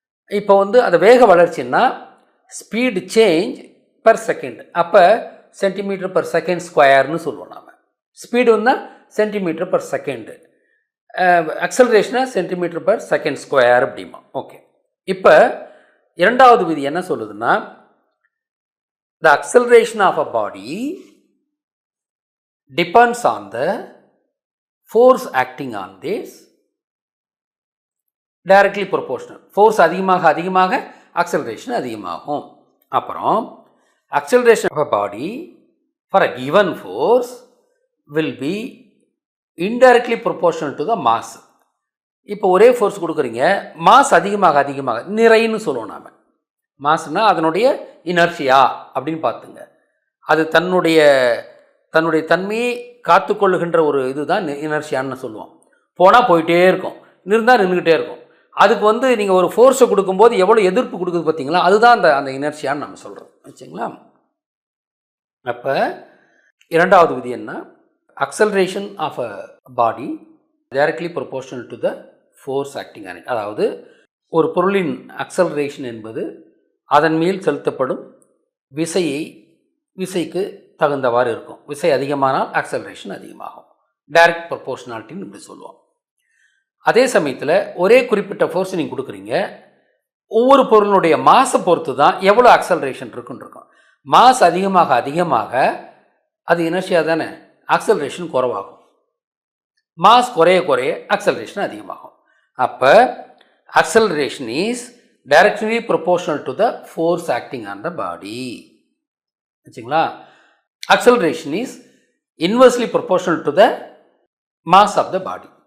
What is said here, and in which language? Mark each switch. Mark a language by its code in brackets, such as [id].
[ta] இப்போ வந்து அந்த வேக வளர்ச்சின்னா ஸ்பீடு சேஞ்ச் பர் செகண்ட், அப்போ சென்டிமீட்டர் பர் செகண்ட் ஸ்கொயர்னு சொல்லுவோம் நாம். ஸ்பீடு வந்தால் centimetre per second, அக்சலரேஷனாக centimetre per second square அப்படிமா. ஓகே, இப்போ இரண்டாவது விதி என்ன சொல்லுதுன்னா [en] the acceleration of a body depends on the force acting on this directly proportional. [ta] force அதிகமாக அதிகமாக acceleration அதிகமாகும். அப்புறம் [en] acceleration of a body for a given force will be indirectly proportional to the mass. [ta] இப்போ ஒரே force கொடுக்குறீங்க, mass அதிகமாக அதிகமாக நிறைன்னு சொல்லுவோம் நாம். மாஸ்னா அதனுடைய இனர்ஷியா அப்படின்னு பார்த்துங்க. அது தன்னுடைய தன்மையை காத்துக்கொள்ளுகின்ற ஒரு இதுதான் இனர்ஷியான்னு சொல்லுவோம். போனால் போயிட்டே இருக்கும், நின்றுதான் நின்றுக்கிட்டே இருக்கும். அதுக்கு நீங்கள் ஒரு ஃபோர்ஸை கொடுக்கும்போது எவ்வளோ எதிர்ப்பு கொடுக்குது பார்த்தீங்களா, அதுதான் அந்த இனர்ஷியான்னு நம்ம சொல்கிறோம். வச்சுங்களா? அப்போ இரண்டாவது விதி என்ன? [en] acceleration of a body directly proportional to the force acting on it. [ta] அதாவது ஒரு பொருளின் acceleration என்பது அதன் மேல் செலுத்தப்படும் விசைக்கு தகுந்தவாறு இருக்கும். விசை அதிகமானால் acceleration அதிகமாகும். டைரக்ட் ப்ரொபோர்ஷனாலிட்டின்னு இப்படி சொல்லுவோம். அதே சமயத்தில் ஒரே குறிப்பிட்ட ஃபோர்ஸ் நீங்கள் கொடுக்குறீங்க, ஒவ்வொரு பொருளுடைய மாஸை பொறுத்து தான் எவ்வளோ அக்சலரேஷன் இருக்குன்னு இருக்கும். மாஸ் அதிகமாக அதிகமாக அது இனர்ஷியா தானே, அக்சலரேஷன் குறைவாகும். மாஸ் குறைய அக்சலரேஷன் அதிகமாகும். அப்போ [en] Acceleration is directly proportional to the force acting on the body. [ta] வச்சுங்களா? [en] acceleration is inversely proportional to the mass of the body.